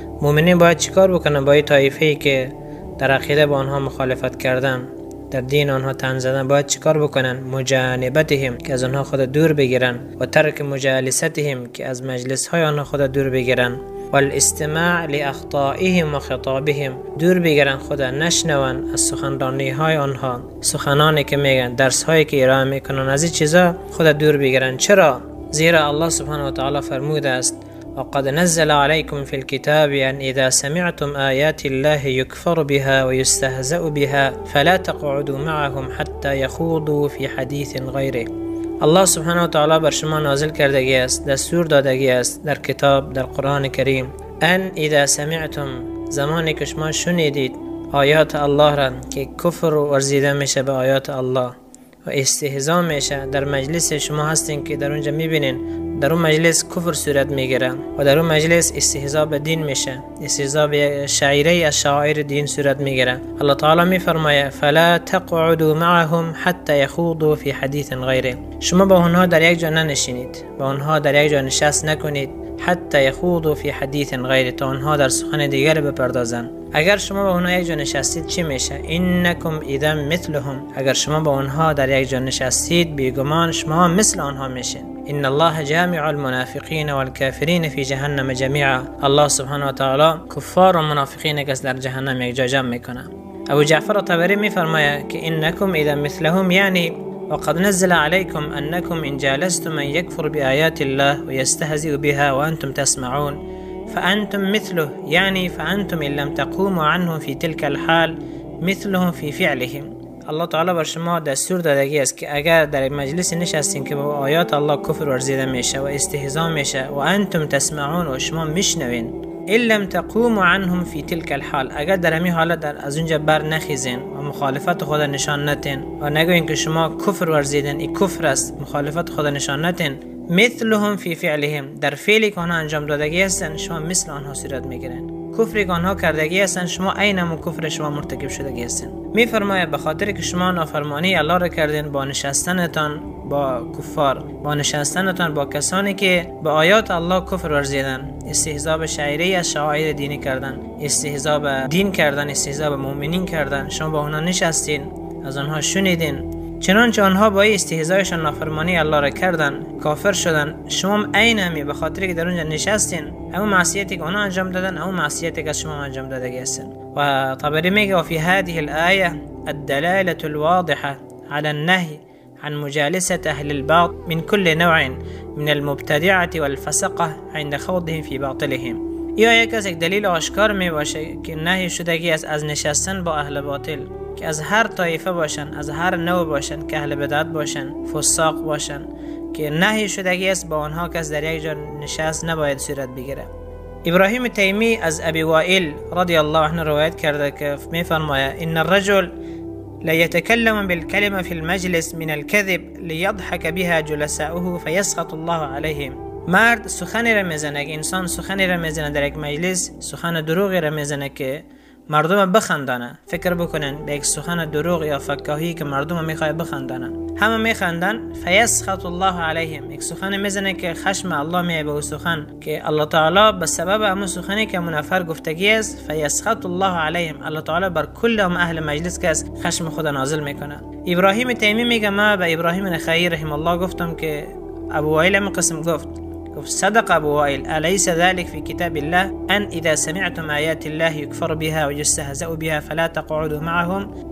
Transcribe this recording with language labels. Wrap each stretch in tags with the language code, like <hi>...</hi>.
<fa>مؤمنین باید چیکار بکنن با این طایفه‌ای که در عقیده با آنها مخالفت کردن، در دین آنها طعن زدن؟ باید چیکار بکنن؟ مجانبتهم، که از آنها خود دور بگیرن،</fa> <ar>و ترک مجالستهم،</ar> <fa>که از مجلس های آنها خود دور بگیرن،</fa> <ar>و الاستماع لاخطائهم و خطابهم،</ar> <fa>دور بگیرن، خود نشنون از سخنرانی های آنها، سخنانی که میگن، درس هایی که ارائه میکنن، از این چیزا خود دور بگیرن. چرا؟ زیرا الله سبحانه و تعالی فرموده است:</fa> <ar>وقد نزل عليكم في الكتاب أن إذا سمعتم آيات الله يكفر بها ويستهزأ بها فلا تقعدوا معهم حتى يخوضوا في حديث غيره.</ar> <fa>الله سبحانه و تعالی بر شما نازل کردگی است، دستور دادگی است در کتاب، در قرآن کریم:</fa> <ar>ان اذا سمعتم،</ar> <fa>زمانی که شما شنیدید آیات الله را که کفر ورزیده میشه به آیات الله و استهزاء میشه، در مجلس شما هستین که در اونجا میبینین در اون مجلس کفر صورت میگیره و در اون مجلس استهزاء به دین میشه، استهزاء به شعیره از شعائر دین صورت میگیره. الله تعالی میفرماید:</fa> <ar>فلا تقعدوا معهم حتى يخوضوا في حديث غيره.</ar> <fa>شما با اونها در یک جا ننشینید، با اونها در یک جا نشست نکنید،</fa> <ar>حتی یخوضوا فی حدیث غیره،</ar> <fa>تا اونها در سخن دیگر بپردازن. اگر شما با اونها یک جا نشستید چی میشه؟</fa> <ar>انکم اذا مثلهم،</ar> <fa>اگر شما با اونها در یک جا نشستید بیگمان شما مثل آنها میشین.</fa> <ar>ان الله جامع المنافقین والکافرین فی جهنم جمیعا.</ar> <fa>الله سبحانه و تعالی کفار و منافقین که در جهنم یک جا جمع میکنه. ابو جعفر الطبری میفرماید که</fa> <ar>انکم اذا مثلهم یعنی وقد نزل عليكم أنكم إن جالستم من يكفر بآيات الله ويستهزئ بها وأنتم تسمعون فأنتم مثله، يعني فأنتم إن لم تقوموا عنه في تلك الحال مثلهم في فعلهم.</ar> <fa>الله تعالی بر شما دستور دادگی است که اگر در مجلس نشستین که با آیات الله کفر ورزیده میشه و استهزاء میشه</fa> <ar>و انتم تسمعون</ar> <fa>و شما میشنوین،</fa> <ar>ان لم تقوموا عنهم في تلك الحال،</ar> <fa>اگر در همین حالت از اونجا بر نخیزین و مخالفت خود نشان نتین و نگوین که شما کفر ورزیدین، این کفر است، مخالفت خود نشان نتین،</fa> <ar>مثلهم فی فعلهم،</ar> <fa>در فعلی که آنها انجام دادگی هستن شما مثل آنها صورت میگیرین، کفری که آنها کردگی هستن شما عین همون کفر شما مرتکب شدگی هستین. میفرماید به خاطر که شما نافرمانی الله را کردین با نشستنتان با کفار، با نشستنتان با کسانی که به آیات الله کفر ورزیدن، استهزاء به شعیره از شعائر دینی کردن، استهزاء به دین کردن، استهزاء به مؤمنین کردن، شما با آنها نشستین، از آنها شنیدین، چنانچه آنها با استهزایشان نافرمانی الله را کردن، کافر شدن، شما عین همی به خاطر که در اونجا نشستین همون معصیتی که آنها انجام دادن همون معصیتی که شما انجام داده هستین. و طبری میگه:</fa> <ar>وفي هذه الآية الدلالة الواضحة على النهي عن مجالسة أهل الباطل من كل نوع من المبتدعة والفسقة عند خوضهم في باطلهم.</ar> <fa>یا یک دلیل آشکار می باشه که نهی شدگی از نشستن با اهل باطل، که از هر طایفه باشن، از هر نوع باشن، که اهل بدعت باشن، فساق باشن، که نهی شدگی است با آنها کس در یک جا نشست نباید صورت بگیره. ابراهیم تیمی از ابی وائل رضی الله عنه روایت کرده که میفرماید:</fa> <ar>ان الرجل لا يتكلم بالكلمة في المجلس من الكذب ليضحك بها جلساؤه فيسخط الله عليهم.</ar> <fa>مرد سخنی را میزنه، انسان سخنی را میزنه در یک مجلس، سخن دروغی را میزنه که مردم بخندانه. فکر بکنن به یک سخن دروغ یا فکاهی که مردم میخواد بخندانه، همه میخندن.</fa> <ar>فیسخط الله علیهم،</ar> <fa>یک سخن میزنه که خشم الله میای به سخن که الله تعالی به سبب همون سخنی که منفر گفتگی است، فیسخط الله علیهم، الله تعالی بر کل اهل مجلس که خشم خدا نازل میکنه. ابراهیم تیمی میگه ما به ابراهیم نخعی رحم الله گفتم که ابو وائل هم قسم گفت</fa> <ar>صدق ابو وائل أليس ذلك في كتاب الله أن إذا سمعتم آيات الله يكفر بها ويستهزأ بها فلا تقعدوا معهم.</ar>